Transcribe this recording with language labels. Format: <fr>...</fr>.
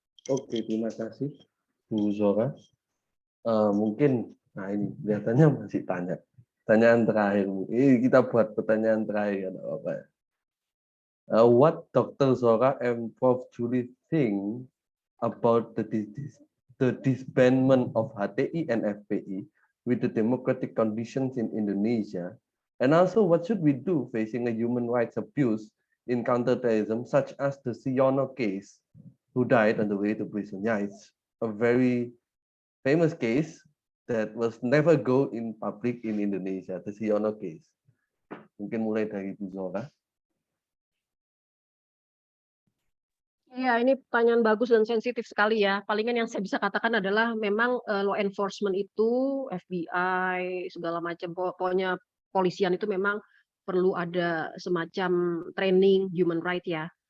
<id>Oke, terima kasih Bu Zora. Mungkin, nah ini kelihatannya masih tanya. Pertanyaan terakhir, ini kita buat pertanyaan terakhir. Apa?</id> <en>What Dr. Zora and Prof. Julie think about the disbandment of HTI and FPI with the democratic conditions in Indonesia? And also, what should we do facing a human rights abuse in counterterrorism, such as the Siono case, who died on the way to prison? Yeah, it's a very famous case that was never go in public in Indonesia, the Siono case.</en> <id>Mungkin mulai dari Bu Zora. Iya, ini pertanyaan bagus dan sensitif sekali ya. Palingan yang saya bisa katakan adalah memang law enforcement itu, FBI, segala macam, pokoknya polisian itu memang perlu ada semacam training human right ya.</id>